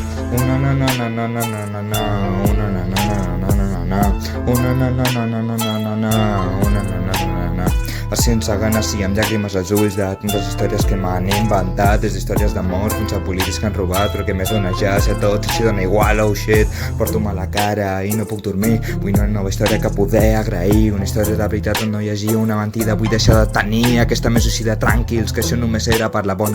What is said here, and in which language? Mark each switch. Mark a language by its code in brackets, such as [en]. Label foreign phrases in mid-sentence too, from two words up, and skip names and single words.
[ca] Una na na na na na na na na, una na na na na na na na, una na na na na na na na na, una na na na na na. Sense ganes i amb llàgrimes als ulls de tantes històries que m'han inventat, des d'històries d'amor fins a polítics que han robat, però que més dona ja, si a tots així dona igual, [en] oh shit, [ca] porto mal a cara i no puc dormir, vull una nova història que poder agrair, una història de veritat on no hi hagi una mentida, vull deixar de tenir aquesta més suïcida, tranquils, que això només era per la bona